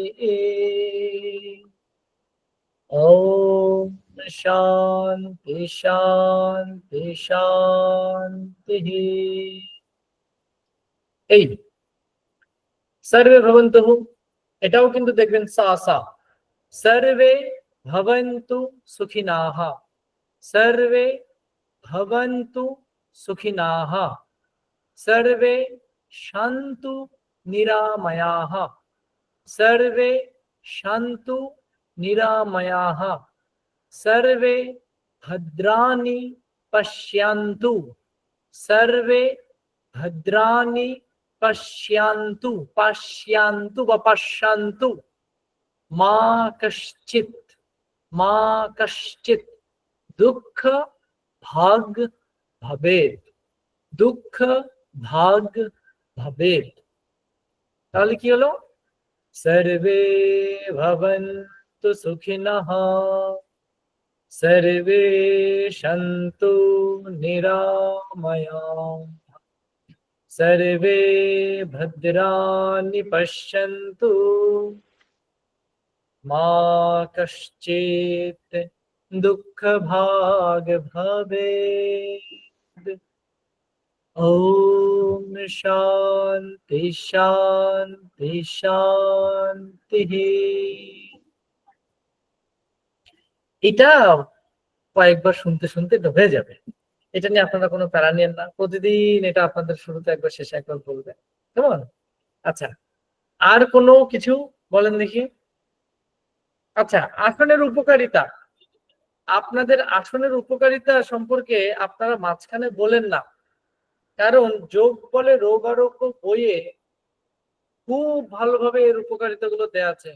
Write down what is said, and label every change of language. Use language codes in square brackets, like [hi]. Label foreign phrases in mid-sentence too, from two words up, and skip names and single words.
[sa] ওম শান্তি শান্তি শান্তি। [bn] এই [sa] সর্বে ভবন্তু, [bn] এটাও কিন্তু দেখবেন সা সা। [sa] সর্বে ভবন্তু সুখিনাহ, সর্বে ভবন্তু সুখিনাহ, সর্বে শান্তু নিরাময়াঃ, সর্বে শান্তু নিরাময়াঃ, সর্বে ভদ্রাণি পশ্যন্তু, সর্বে ভদ্রাণি পশ্যন্তু, পশ্যন্তু বা পশ্যন্তু। মা কশ্চিৎ, মা কশ্চিৎ দুঃখ ভাগ ভবেৎ, দুঃখ ভাগ ভবেৎ। [bn] তাহলে কি হলো? [sa] সর্বে ভবন্তু সুখিনঃ, सर्वे सन्तु निरामयाः सर्वे भद्राणि पश्यन्तु मा कश्चित् दुःखभाग् भवेत्। ॐ शान्ति शान्ति शान्तिः। [bn] এটা কয়েকবার শুনতে শুনতে এটা হয়ে যাবে। এটা নিয়ে আপনারা কোনো প্যারা নিয়েন না। প্রতিদিন এটা আপনাদের শুরুতে একবার শেষে একবার বলবেন, কেমন? আচ্ছা, আর কোনো কিছু বলেন দেখি। আচ্ছা, আসনের উপকারিতা, আপনাদের আসনের উপকারিতা সম্পর্কে আপনারা মাঝখানে বলেন না, কারণ যোগ বলে রোগ আরোগ্য বইয়ে খুব ভালোভাবে এর উপকারিতা গুলো দেয়া আছে।